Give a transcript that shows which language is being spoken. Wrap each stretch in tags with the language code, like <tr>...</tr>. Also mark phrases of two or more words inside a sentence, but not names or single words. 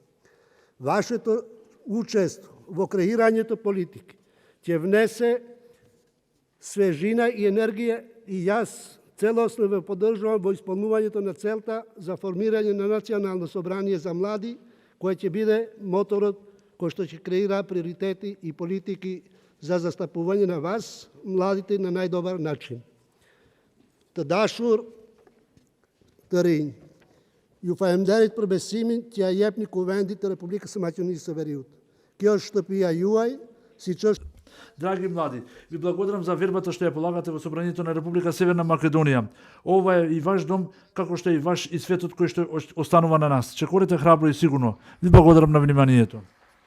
<mk>Вашето учество во креирањето политики ќе внесе свежина и енергија и јас целосно ве поддржувам во исполнувањето на целта за формирање на национално собрание за млади, кој ќе биде моторот кој што ќе креира приоритети и политики за застапување на вас, младите, на најдобар начин.</mk> <sq>Të dashur të rinj, ju falemnderit për besimin që ja jepni Kuvendit të Republikës së Maqedonisë së Veriut. Kjo është shtëpia juaj, siç është.</sq> <mk>Драги млади, ви благодарам за вербата што ја полагате во Собранието на Република Северна Македонија. Ова е и ваш дом, како што е и ваш и светот кој што останува на нас. Чекорете храбро и сигурно. Ви благодарам на вниманието.</mk>